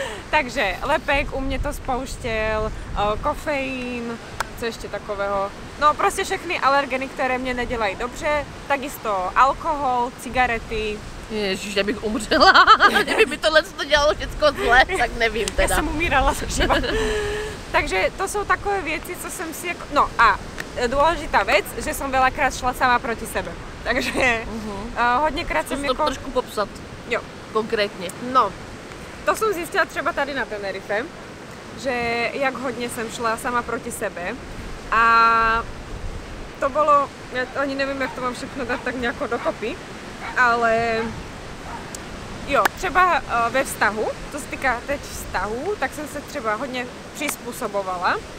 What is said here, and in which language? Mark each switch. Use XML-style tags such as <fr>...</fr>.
<cs>Takže lepek u mě to spouštěl, kofeín, co ještě takového. No prostě všechny alergeny, které mě nedělají dobře, takisto alkohol, cigarety. Ježiš, já bych umřela, kdyby mi tohle to dělalo všechno zle, tak nevím teda. Já jsem umírala zaživa. Takže to jsou takové věci, co jsem si jako...</cs> <sk>No a dôležitá vec, že som veľakrát šla sama proti sebe.</sk> <cs>Takže hodněkrát jsem jako... trošku popsat. Jo. Konkrétně. No, to jsem zjistila třeba tady na Tenerife, že jak hodně jsem šla sama proti sebe a to bylo, ja ani nevím, jak to mám všechno dát tak nějako dokopy, ale jo, třeba ve vztahu, to se týká teď vztahu, tak jsem se třeba hodně přizpůsobovala.</cs>